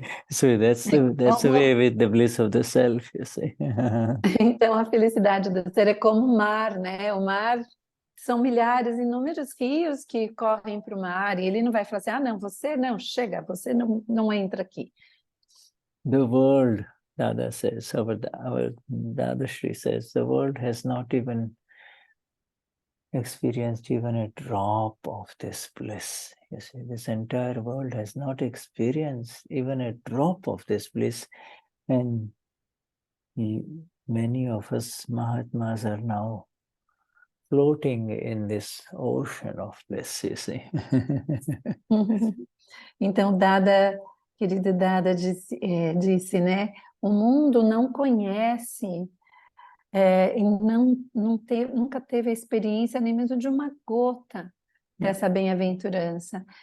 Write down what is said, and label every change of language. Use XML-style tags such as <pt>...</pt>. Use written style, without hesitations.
<en>So that's the way with the bliss of the self, you see.</en> <pt>Então, a felicidade do ser é como o mar, né? O mar são milhares, inúmeros rios que correm para o mar, e ele não vai falar assim, não, você não, chega, você não entra aqui.</pt> <en>The world, Dada says, our Dadashri says, the world has not even experienced even a drop of this bliss. You see, this entire world has not experienced even a drop of this bliss. And many of us Mahatmas are now floating in this ocean of bliss, you see.</en> <pt>Então, querido Dada disse, né? O mundo não conhece e nunca teve a experiência nem mesmo de uma gota dessa bem-aventurança.</pt>